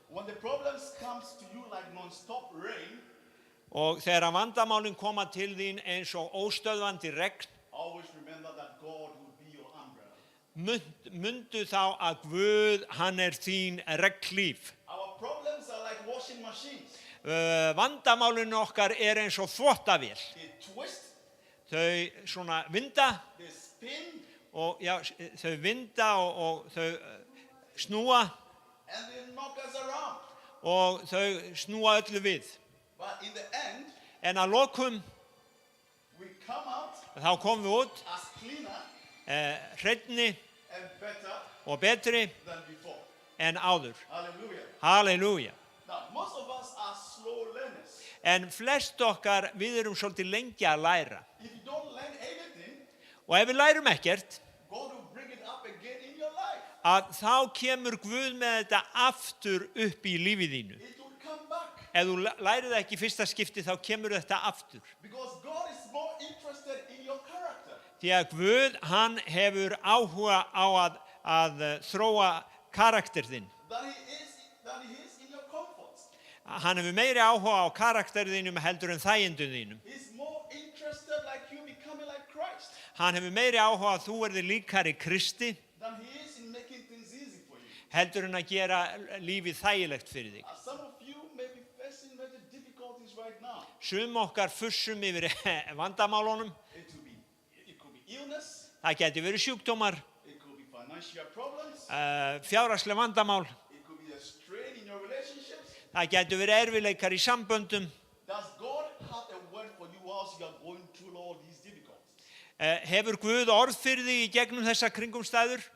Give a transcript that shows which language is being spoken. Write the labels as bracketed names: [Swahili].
[English] When the problems comes to you like non-stop rain, [Icelandic] Og þegar vandamálin koma til þín eins og óstöðvandi regn, [English] always remember that God will be your umbrella. [Icelandic] mundu þá að Guð, hann þín regnhlíf. [English] Our problems are like washing machines. [Icelandic] Vandamálin okkar eins og þvottavél. [English] They twist, [Icelandic] Þau svona vinda [English] they spin, [Icelandic] og já, þau vinda og þau snúa [English] and they knock us around. [Icelandic] og þau snúa öllu við. [English] But in the end, [Icelandic] En að lokum [English] we come out [Icelandic] þá komum við út [English] as cleaner [Icelandic] hreinni [English] and better [Icelandic] og betri [English] than before. [Icelandic] en áður. [English] Hallelujah. [Icelandic] Halleluja. [English] Now, most of us are slow learners. [Icelandic] En flest okkar, við erum svolítið lengi að læra. [English] If you don't learn anything, [Icelandic] Og ef við lærum ekkert, [English] God will bring it up again in your life. [Icelandic] að þá kemur Guð með þetta aftur upp í lífið þínu. [English] It will come back. [Icelandic] Ef þú lærir það ekki í fyrsta skipti, þá kemur þetta aftur. [English] Because God is more interested in your character. [Icelandic] Því að Guð, hann hefur áhuga á að þróa karakter þinn. [English] Than he is in your comfort. [Icelandic] Hann hefur meiri áhuga á karakter þínum heldur en þægindum þínum. [English] He's more interested like you becoming like Christ [Icelandic] Hann hefur meiri áhuga að þú verðir líkari Kristi [English] than he is in making things easy for you. [Icelandic] heldur en að gera lífið þægilegt fyrir þig. [English] Some of you may be facing major difficulties right now. [Icelandic] Sum okkar fussum yfir vandamálunum. [English] It could be illness. [Icelandic] Það geti verið sjúkdómar, [English] It could be financial problems. [Icelandic] fjárhagsleg vandamál. [English] It could be a strain in your relationships. [Icelandic] Það geti verið erfiðleikar í samböndum. [English] Does God have a word for you whilst you are going through all these difficulties? [Icelandic] Hefur Guð orð fyrir þig í gegnum þessa kringumstæður?